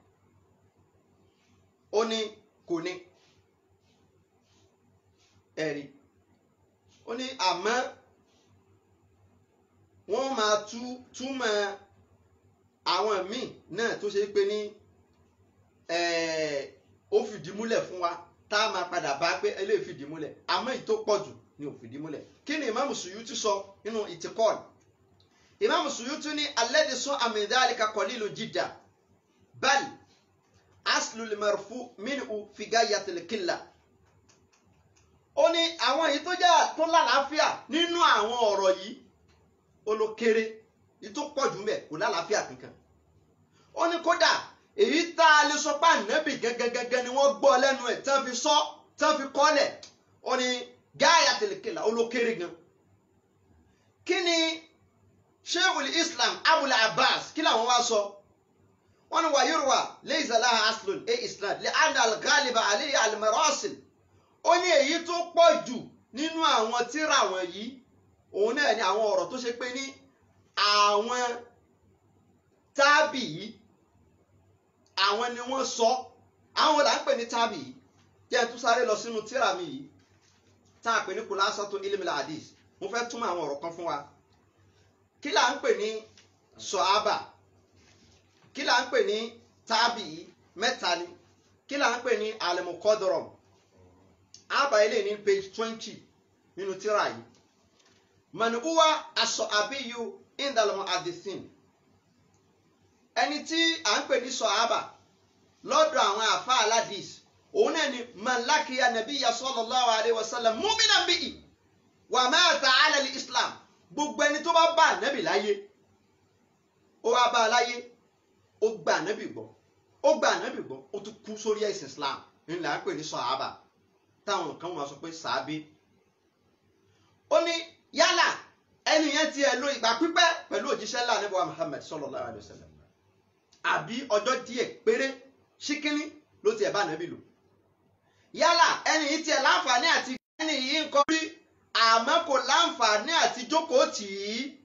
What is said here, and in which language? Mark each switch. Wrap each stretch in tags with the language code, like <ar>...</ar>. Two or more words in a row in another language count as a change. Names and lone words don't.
<yo>ó ní kò ní ẹ̀rí ó ní àmọ́ wọ́n máa túmọ̀ àwọn míì náà tó ṣe pé ní ó fìdí múlẹ̀ fún wa tá a máa padà bá pé eléyìí fìdí múlẹ̀ àmọ́ èyí tó pọ̀ jù ni ò fìdí múlẹ̀ kí ni Imam Suyuti sọ nínú Itikon Imam Suyuti ní</yo> <ar>الذي صح من ذلك قليل جدا بل أصل المرفوع منه في غاية القلة</ar> <yo>ó ní àwọn èyí tó jẹ́ tó lálàáfíà nínú àwọn ọ̀rọ̀ yìí ó ló kéré èyí tó pọ̀ jù mẹ́ kò lálàáfíà kankan ó ní kódà èyí tá a lè sọ pé ànábì gẹ́gẹ́gẹ́gẹ́ ni wọ́n gbọ́ lẹ́nu ẹ̀ tán fi kọ́lẹ̀ ó ní</yo> <ar>غاية القلة</ar> <yo>ó ló kéré gan kí ni Sheikhul Islam Abul Abbas kí làwọn wá sọ wọ́n ní</yo> <ar>ويروى ليس لها أصل إسناد لأن الغالب عليه المراسيل</ar> <yo>ó ní èyí tó pọ̀ jù nínú àwọn tírà wọ̀nyí òun náà ni àwọn ọ̀rọ̀ tó ṣe pé ní àwọn tábì yìí àwọn ni wọ́n sọ àwọn là ń pè ní tábì yìí jẹ́ tún sáré lọ sínú tírà mi yìí tá a pè ní Khulasatu Ilmil Hadith mo fẹ́ túmọ̀ àwọn ọ̀rọ̀ kan fún wa kí là ń pè ní sọ̀hábà kí là ń pè ní tábì yìí mẹ́ta ni kí là ń pè ní al-muqaddaram àbá ilé ní page 20 nínú tírà yìí</yo> <ar>من هو الصحابي عند المحدثين</ar> <yo>ẹni tí à ń pè ní sọ̀hábà lọ́dọ̀ àwọn àfa aládìs òun náà ni</yo> <ar>من لقي النبي صلى الله عليه وسلم مؤمنا به ومات على الإسلام</ar> <yo>gbogbo ẹni tó bá bá ànábì láyé ó wá bá a láyé ó gba ànábì gbọ́ ó tún kú sórí ẹ̀sìn islam ńlá ń pè ní sọ̀hábà táwọn kan wọ́n sọ pé sàábé ó ní yálà ẹni yẹn tiẹ̀ lo ìgbà pípẹ́ pẹ̀lú òjíṣẹ́ ńlá Ànábì wa Muhammad</yo> <ar>صلى الله عليه وسلم</ar> <yo>àbí ọjọ́ díẹ̀ péré ṣíkíní ló tiẹ̀ bá ànábì lò yálà ẹni yìí tiẹ̀ láǹfààní àti ẹni yìí ń kọ́ rí àmọ́ kò láǹfààní àti jókòó tì í</yo>